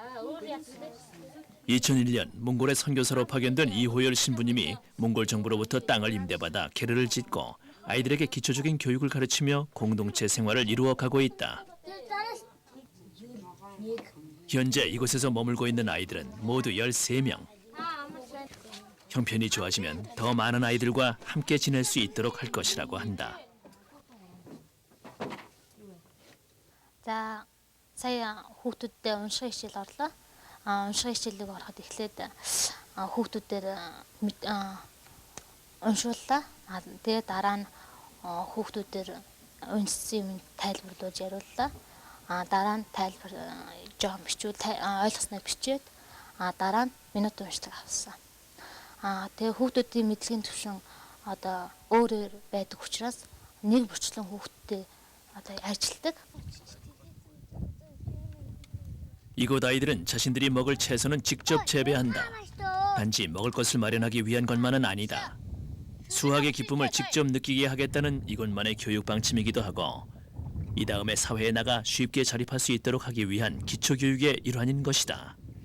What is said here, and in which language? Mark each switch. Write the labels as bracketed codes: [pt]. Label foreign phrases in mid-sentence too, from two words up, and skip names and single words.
[ko] 2001년 몽골의 선교사로 파견된 이호열 신부님이 몽골 정부로부터 땅을 임대받아 게르를 짓고 아이들에게 기초적인 교육을 가르치며 공동체 생활을 이루어가고 있다. 현재 이곳에서 머물고 있는 아이들은 모두 13명. 형편이 좋아지면 더 많은 아이들과 함께 지낼 수 있도록 할 것이라고 한다. [mn] За сая хүүхдүүдтэй унших хичээл орлоо. Унших хичээлийг ороход эхлээд хүүхдүүдээр уншууллаа. Тэгээ дараа нь хүүхдүүдээр уншсан юм тайлбарлуулж яриуллаа. Дараа нь тайлбар жоом бичвэл ойлгосноо бичээд дараа нь минут уншдаг авсан. Тэгээ хүүхдүүдийн мэдлэгийн түвшин одоо өөрөөр байдаг учраас нэг бүрчлэн хүүхдтэй одоо ажилдаг. [ko] 이곳 아이들은 자신들이 먹을 채소는 직접 재배한다. 단지 먹을 것을 마련하기 위한 것만은 아니다. 수학의 기쁨을 직접 느끼게 하겠다는 이곳만의 교육 방침이기도 하고 이 다음에 사회에 나가 쉽게 자립할 수 있도록 하기 위한 기초교육의 일환인 것이다.